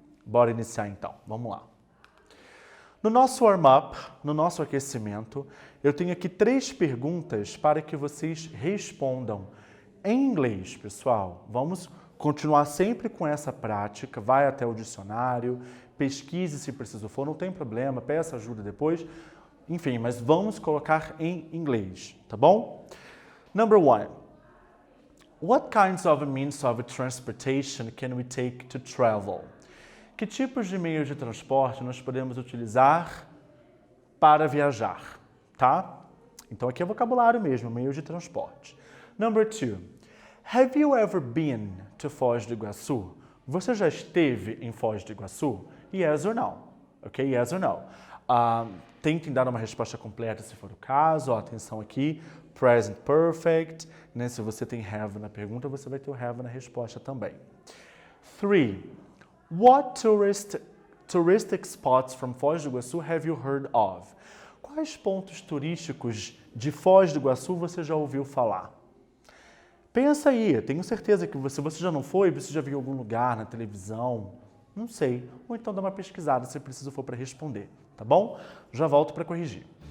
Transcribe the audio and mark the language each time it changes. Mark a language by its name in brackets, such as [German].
[Portuguese] Bora iniciar então, vamos lá. No nosso warm-up, no nosso aquecimento, eu tenho aqui 3 perguntas para que vocês respondam em inglês, pessoal. Vamos continuar sempre com essa prática, vai até o dicionário, pesquise se preciso for, não tem problema, peça ajuda depois. Enfim, mas vamos colocar em inglês, tá bom? [English] Number 1. What kinds of means of transportation can we take to travel? [Portuguese] Que tipos de meios de transporte nós podemos utilizar para viajar, tá? Então aqui é vocabulário mesmo, meios de transporte. [English] Number 2. Have you ever been to Foz do Iguaçu? [Portuguese] Você já esteve em Foz do Iguaçu? [English] Yes or no? Ok? Yes or no? [Portuguese] Tentem dar uma resposta completa se for o caso. Ó, atenção aqui, present perfect. Se você tem have na pergunta, você vai ter o have na resposta também. [English] 3. What touristic spots from Foz do Iguaçu have you heard of? [Portuguese] Quais pontos turísticos de Foz do Iguaçu você já ouviu falar? Pensa aí, tenho certeza que você já não foi, você já viu em algum lugar, na televisão, não sei. Ou então dá uma pesquisada se preciso for para responder, tá bom? Já volto para corrigir.